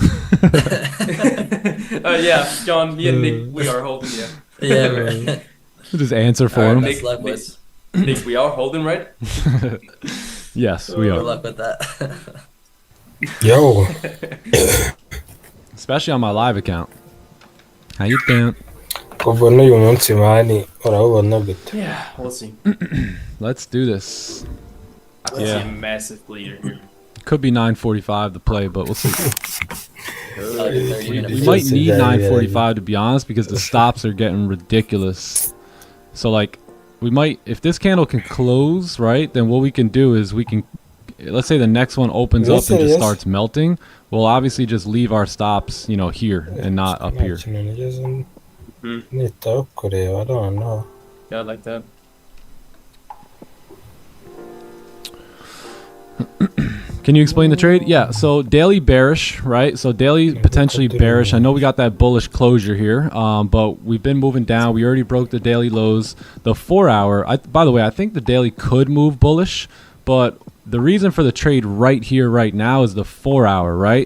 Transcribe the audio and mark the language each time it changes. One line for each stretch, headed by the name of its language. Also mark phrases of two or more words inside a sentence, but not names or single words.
English: Yeah, John, me and Nick, we are holding, yeah. Yeah, right. We'll just answer for him. Nick, we are holding, right? Yes, we Good are. luck with that. Yo, Especially on my live account. How you doing?
Kinyarwanda: kuva n'uyu munsi mani urabona gute?
English: Yeah, we'll see. Let's do this. I see Yeah. a massive bleeder here. Could be 9:45 to play, but we'll see. Like a 30-minute We Yeah. might need Yeah. 9:45 to be honest, because the stops are getting ridiculous. So like, we might, if this candle can close, right, then what we can do is we can, let's say the next one opens up and just starts melting. We'll obviously just leave our stops, you know, here and not up here.
Kinyarwanda: Ikintu nigeze nitaho kureba,
English: I don't know. Yeah, I like that. Can you explain the trade? Yeah, so daily bearish, right? So daily potentially bearish. I know we got that bullish closure here, but we've been moving down. We already broke the daily lows. The 4 hour, by the way, I think the daily could move bullish, but the reason for the trade right here, right now is the 4 hour, right?